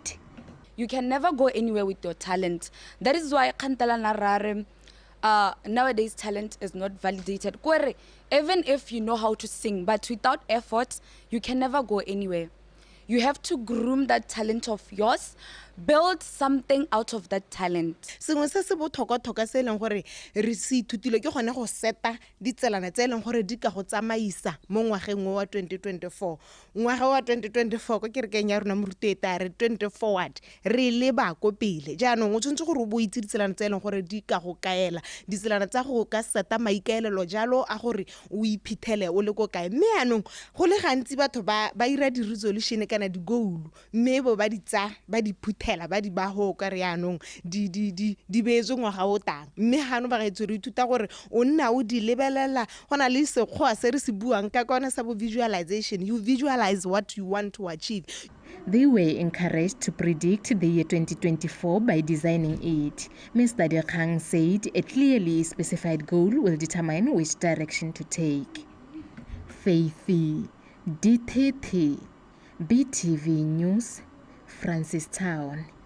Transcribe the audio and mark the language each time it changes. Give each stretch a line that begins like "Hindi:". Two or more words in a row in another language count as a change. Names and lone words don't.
English: You can never go anywhere with your talent. That is why nowadays talent is not validated. Even if you know how to sing, but without effort, you can never go anywhere. You have to groom that talent of yours, build something out of that talent.
Tswana: Sengwe se se botlhokwa se leng gore re se ithutile ke gone go seta ditselana tse leng gore di ka go tsamaisa mo ngwageng wa 2024. Ngwaga wa 2024 ko kerekeng ya rona morutetsa re 20 forward re leba ko pele. Jaanong o tshwantse gore o bo itse ditselana tse leng gore di ka go kaela, ditselana tsa go ka seta maikaelelo jalo a gore o iphithele o le ko kae. Mme yaanong go le gantsi batho ba ira di resolution kana di goal mme bo ba di tsa ba di phuthela ba di ba ho ka re yaanong di beetswe ngwaga o tang. Mme hano ba gaetso re ithuta gore o nna o di lebelela gona le sekgoa se re se buang ka kona sa bo visualization.
English: You visualize what you want to achieve. They were encouraged to predict the year 2024 by designing it. Mr. Dekang said a clearly specified goal will determine which direction to take. Faithy, D30, BTV News, Francistown.